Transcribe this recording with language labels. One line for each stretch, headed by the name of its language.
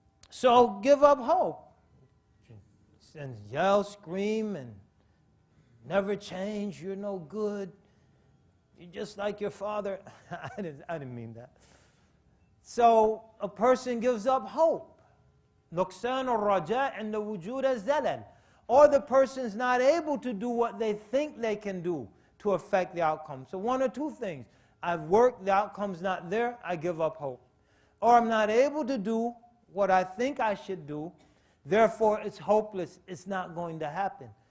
English: So give up hope. And yell, scream, and never change. You're no good. You're just like your father. I didn't mean that. So a person gives up hope.
Arabic: نقصان الرجاء عند وجود الزلل.
English: Or the person's not able to do what they think they can do to affect the outcome. So one or two things. I've worked, the outcome's not there, I give up hope. Or I'm not able to do what I think I should do, therefore it's hopeless, it's not going to happen.